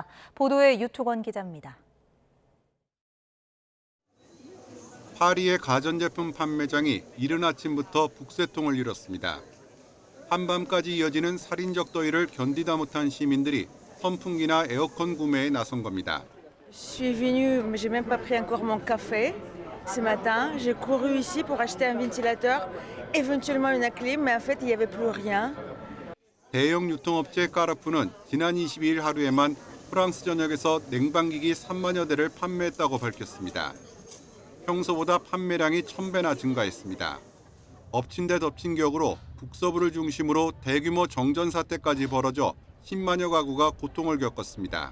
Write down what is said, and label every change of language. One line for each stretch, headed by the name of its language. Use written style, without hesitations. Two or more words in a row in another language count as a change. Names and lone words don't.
Korean: 보도에 유토건 기자입니다. 파리의 가전제품 판매장이 이른 아침부터 북새통을 이뤘습니다. 한밤까지 이어지는 살인적 더위를 견디다 못한 시민들이 선풍기나 에어컨 구매에 나선 겁니다.
French: Je suis venue, j'ai même pas pris encore mon café ce matin. J'ai couru ici pour acheter un ventilateur, éventuellement une clim, mais en fait il y avait plus rien.
Korean: 대형 유통업체 까르푸는 지난 22일 하루에만 프랑스 전역에서 냉방기기 3만여 대를 판매했다고 밝혔습니다. 평소보다 판매량이 1000배나 증가했습니다. 엎친 데 덮친 격으로 북서부를 중심으로 대규모 정전 사태까지 벌어져 10만여 가구가 고통을 겪었습니다.